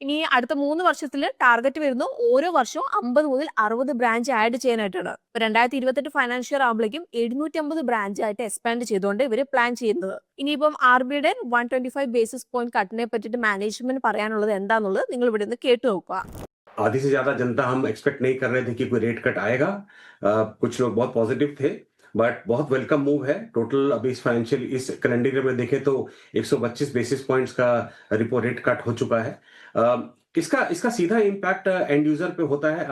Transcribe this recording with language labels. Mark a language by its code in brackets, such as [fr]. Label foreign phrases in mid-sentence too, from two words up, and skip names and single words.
[ml] ഇനി അടുത്ത 3 വർഷത്തിൽ ടാർഗറ്റ് വരുന്നു ഓരോ വർഷവും 50 മുതൽ 60 [en] branch add [ml] ചെയ്യാനായിട്ടാണ്. 2028 [en] financial year [ml] ആകുമ്പോഴേക്കും 750 ബ്രാഞ്ച് ആയിട്ട് എക്സ്പാൻഡ് ചെയ്തുകൊണ്ട് ഇവർ പ്ലാൻ ചെയ്യുന്നത്. ഇനിയിപ്പം RBIയുടെ 125 [en] basis point [ml] കട്ടിനെ പറ്റിയിട്ട് മാനേജ്മെന്റ് പറയാനുള്ളത് എന്താണെന്നുള്ളത് നിങ്ങൾ ഇവിടെ നിന്ന് കേട്ടു നോക്കുക. [hi] आधी से ज्यादा जनता हम एक्सपेक्ट नहीं कर रहे थे कि कोई [en] rate cut [hi] आएगा. कुछ लोग बहुत पॉजिटिव थे, बट बहुत [en] welcome move [hi] है. टोटल अभी इस [en] calendar year [hi] में देखें तो 125 [en] basis points [hi] का [en] repo rate cut [hi] हो चुका है. इसका सीधा [en] impact end user [hi] पे होता है.